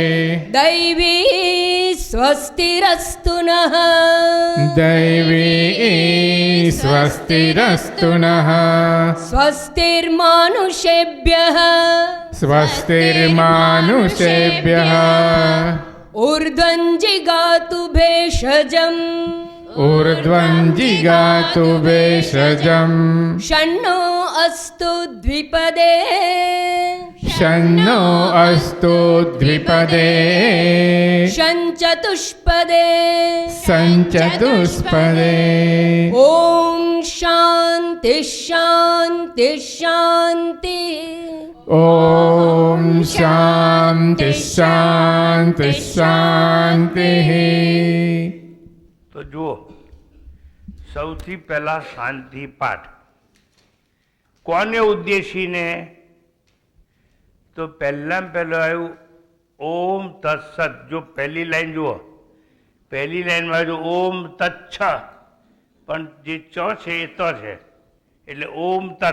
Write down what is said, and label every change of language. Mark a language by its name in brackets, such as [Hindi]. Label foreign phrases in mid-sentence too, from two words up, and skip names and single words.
[Sanskrit] દૈવી સ્વસ્તિરસ્તુ નઃ, દૈવી સ્વસ્તિરસ્તુ નઃ. સ્વસ્તિર્માનુષેભ્યઃ, સ્વસ્તિર્માનુષેભ્યઃ. ઊર્ધ્વં જિગાતુ ભેષજम्, ऊर्ध्वं जिगातु भेषजम्. षण्णो अस्तु द्विपदे, शन्नो अस्तु द्विपदे, षञ्चतुष्पदे, सञ्चतुष्पदे. ॐ शान्ति शान्ति शान्ति. ॐ शान्ति शान्ति शान्तिः. [Gujarati] તો જુઓ, સૌથી પહેલા શાંતિ પાઠ કોને ઉદ્દેશીને? તો પહેલાં પહેલું આવ્યું [Sanskrit] ઓમ તત્સત. [Gujarati] જો પહેલી લાઈન જુઓ, પહેલી લાઈનમાં આવ્યું [Sanskrit] ઓમ તચ્છ, [Gujarati] પણ જે ચ છે એ ત છે, એટલે [Sanskrit] ઓમ તત્.